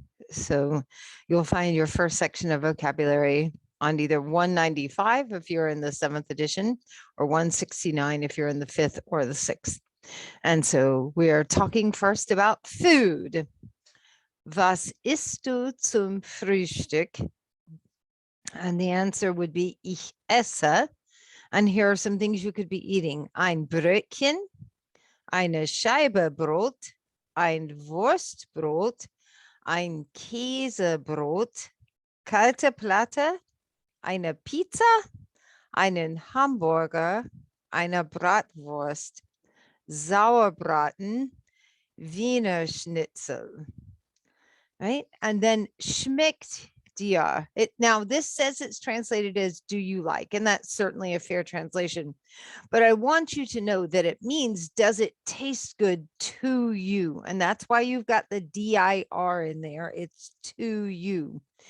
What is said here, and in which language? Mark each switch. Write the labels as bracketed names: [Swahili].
[English] So you'll find your first section of vocabulary on either 195 if you're in the 7th edition, or 169 if you're in the 5th or the 6th. And so we are talking first about food. [German] Was isst du zum Frühstück? [English] And the answer would be [German] ich esse. [English] And here are some things you could be eating. [German] Ein Brötchen, eine Scheibe Brot, ein Wurstbrot, ein Käsebrot, kalte Platte, eine Pizza, einen Hamburger, eine Bratwurst, Sauerbraten, Wiener Schnitzel, [English] right? And then [German] schmeckt dir. [English] Now this says it's translated as do you like, and that's certainly a fair translation. But I want you to know that it means does it taste good to you? And that's why you've got the dir in there. It's to you.